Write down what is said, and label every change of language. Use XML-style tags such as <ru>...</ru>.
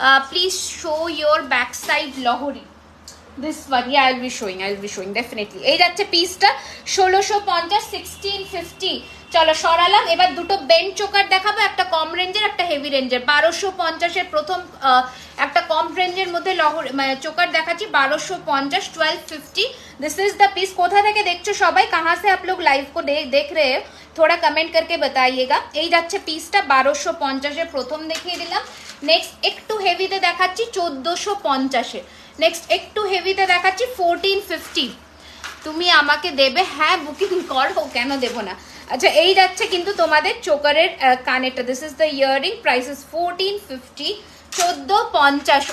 <en>Please show your back side Lahari, this one, yeah, I'll be showing definitely।</en> <bn>এই যাচ্ছে পিসটা 1650, 1650। চলো সরালাম। এবার দুটো বেন্ড চোকার দেখাবো, একটা কম রেঞ্জের, একটা হেভি রেঞ্জের। 1250-এর প্রথম একটা কম রেঞ্জের মধ্যে চোকার দেখাচ্ছি, 1250, 1250।</bn> <en>This is the piece.</en> <bn>কোথা থেকে দেখছো সবাই,</bn> <hi>कहाँ से आप लोग लाइव को देख रहे हो, थोड़ा कमेंट करके बताइएगा।</hi> <bn>এই যাচ্ছে পিসটা 1250-এর প্রথম দেখিয়ে দিলাম। নেক্সট একটু হেভিতে দেখাচ্ছি 1450-এর। নেক্সট একটু হেভিতে দেখাচ্ছি 1450। তুমি আমাকে দেবে, হ্যাঁ বুকিং করো, কেন দেবো না। আচ্ছা, এই যাচ্ছে কিন্তু তোমাদের চোকারের কানেরটা,</bn> <en>This is the earring, price is 1450, 1450।</en>